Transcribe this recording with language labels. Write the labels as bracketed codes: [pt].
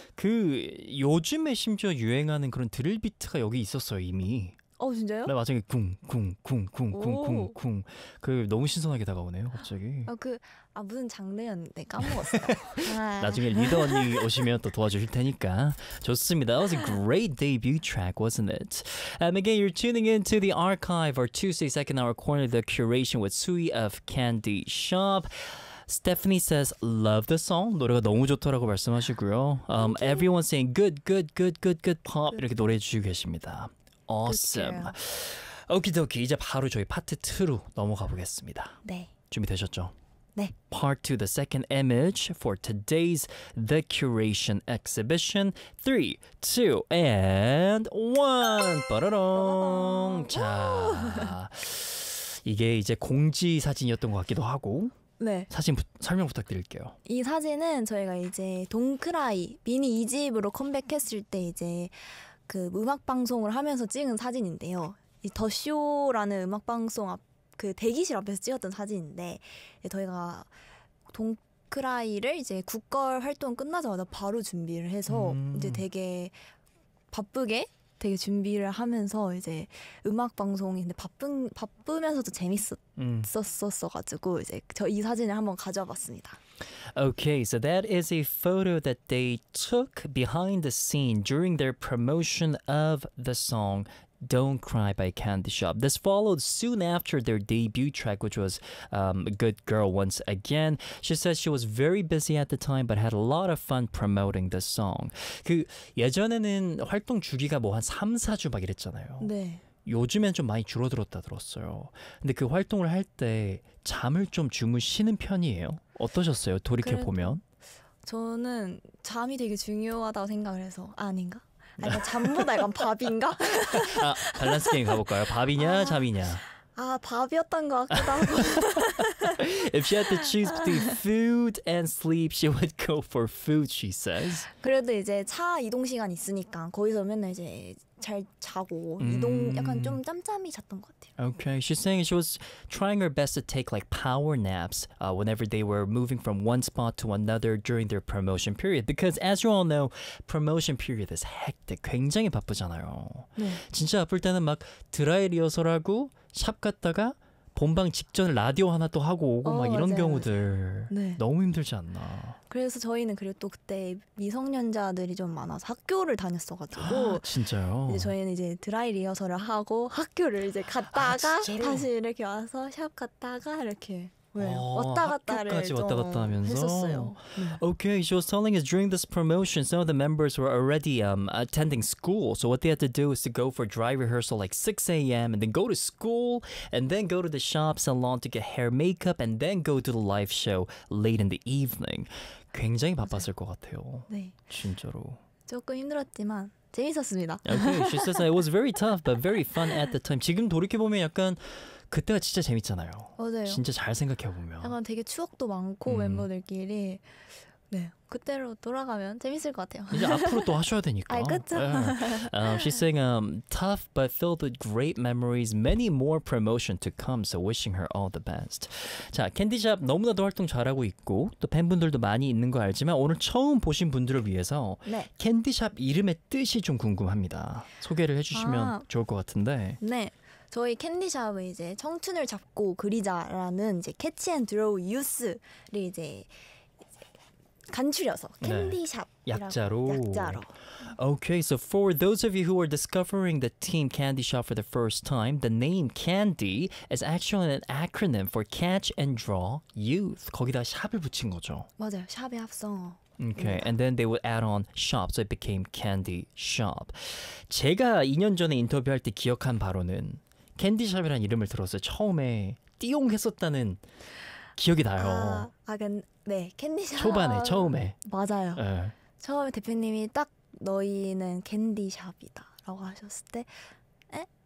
[ko] 그 요즘에 심지어 유행하는 그런 드릴비트가 여기 있었어요, 이미. 어, 진짜요? 네, 맞아요. 쿵쿵쿵쿵쿵쿵쿵. 그 너무 신선하게 다가오네요, 갑자기. 아, 그 아 무슨 장르였는데 까먹었어요. 나중에 리더 언니 오시면 또 도와주실 테니까 좋습니다. [en] That was a great debut track, wasn't it? Again, you're tuning in to the archive or Tuesday second hour corner the curation with Sui of Candy Shop. Stephanie says, love the song. [ko] 노래가 너무 좋더라고 말씀하시고요. [en] Everyone saying good, good, good, good, good pop. [ko] 이렇게 노래해 주시고 계십니다. [en] Awesome. [ko] 오키도키, 이제 바로 저희 파트 2로 넘어가 보겠습니다. 네. 준비되셨죠? 네. [en] Part 2, the second image for today's The Curation Exhibition. 3, 2, and 1! [ko] 빠라롱! 자, 이게 이제 공지 사진이었던 것 같기도 하고. 네. 사진 설명 부탁드릴게요. 이 사진은 저희가 이제 동크라이 미니 2집으로 컴백했을 때 이제 그 음악 방송을 하면서 찍은 사진인데요. 이 더 쇼라는 음악 방송 앞 그 대기실 앞에서 찍었던 사진인데 저희가 동크라이를 이제 국걸 활동 끝나자마자 바로 준비를 해서 이제 되게 바쁘게 되게 준비를 하면서 이제 음악 방송인데 바쁘면서도 재밌었었어가지고 이제 저 이 사진을 한번 가져봤습니다. Okay, so that is a photo that they took behind the scene during their promotion of the song Don't Cry by Candy Shop. This followed soon after their debut track, which was Good Girl once again. She says she was very busy at the time, but had a lot of fun promoting the song. 그 예전에는 활동 주기가 뭐 한 3, 4주 막 이랬잖아요. 네. 요즘엔 좀 많이 줄어들었다 들었어요. 근데 그 활동을 할 때 잠을 좀 주무시는 편이에요? 어떠셨어요? 돌이켜보면? 저는 잠이 되게 중요하다고 생각을 해서 아, 아닌가? 아니, 잠보다 약간 밥인가? 아, 밸런스 게임 가볼까요? 밥이냐, 아, 잠이냐? 아, 밥이었던 것 같기도 하고. [en] If she had to choose between food and sleep, she would go for food, she says. [ko] 그래도 이제 차 이동 시간 있으니까 거기서 맨날 이제 잘 자고 이동 약간 좀 짬짬이 잤던 것 같아요. [en] Okay, she's saying she was trying her best to take like power naps whenever they were moving from one spot to another during their promotion period. Because as you all know, promotion period is hectic. [ko] 굉장히 바쁘잖아요. 네. 진짜 바쁠 때는 막 드라이 리허설하고 샵 갔다가 본방 직전 라디오 하나 또 하고 오고 막 이런 맞아요. 경우들 네. 너무 힘들지 않나. 그래서 저희는 그리고 또 그때 미성년자들이 좀 많아서 학교를 다녔어가지고 아, 진짜요? 이제 저희는 이제 드라이 리허설을 하고 학교를 이제 갔다가 아, 다시 이렇게 와서 샵 갔다가 이렇게 왔다 갔다 하면서. 네. [en] Okay, she was telling us during this promotion, some of the members were already attending school. So what they had to do is to go for dry rehearsal like 6 a.m. and then go to school and then go to the shop salon to get hair, makeup, and then go to the live show late in the evening. [ko] 굉장히 바빴을 것 같아요. 네. 진짜로. 조금 힘들었지만 재밌었습니다. [en] Okay, she says it was very tough but very fun at the time. [ko] 지금 돌이켜 보면 약간 그때가 진짜 재밌잖아요. 맞아요. 진짜 잘 생각해보면. 약간 되게 추억도 많고 멤버들끼리 네 그때로 돌아가면 재밌을 것 같아요. 이제 앞으로 또 하셔야 되니까. 아, 그쵸? [en] Yeah. She's saying tough but filled with great memories. Many more promotion to come. So wishing her all the best. [ko] 자, 캔디샵 너무나도 활동 잘하고 있고 또 팬분들도 많이 있는 거 알지만 오늘 처음 보신 분들을 위해서 네. 캔디샵 이름의 뜻이 좀 궁금합니다. 소개를 해주시면 아, 좋을 것 같은데. 네. 저희 캔디샵은 이제 청춘을 잡고 그리자라는 이제 캐치 앤 드로우 유스를 이제 간추려서 캔디샵 네. 약자로. 약자로. [en] Okay, so for those of you who are discovering the team Candy Shop for the first time, the name Candy is actually an acronym for Catch and Draw Youth. [ko] 거기다 샵을 붙인 거죠. 맞아요. 샵의 합성어. [en] Okay, and then they would add on shop, so it became Candy Shop. [ko] 제가 2년 전에 인터뷰할 때 기억한 바로는 캔디샵이라는 이름을 들었어요. 처음에 띠용 했었다는 기억이 나요. 네, 캔디샵. 초반에, 처음에. 맞아요. 네. 처음에 대표님이 딱 너희는 캔디샵이다 라고 하셨을 때 에?